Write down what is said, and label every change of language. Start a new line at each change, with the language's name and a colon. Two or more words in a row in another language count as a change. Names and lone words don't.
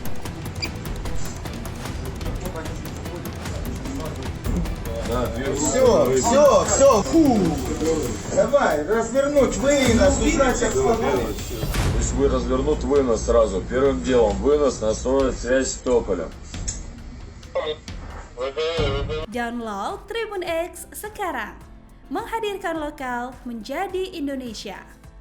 Russian: Все, фу. Давай, развернуть вынос, убрать отставной. Пусть вы развернут вынос сразу. Первым делом вынос, настроить связь с Тополем.
Indonesian: Download Tribun X sekarang. Menghadirkan lokal menjadi Indonesia.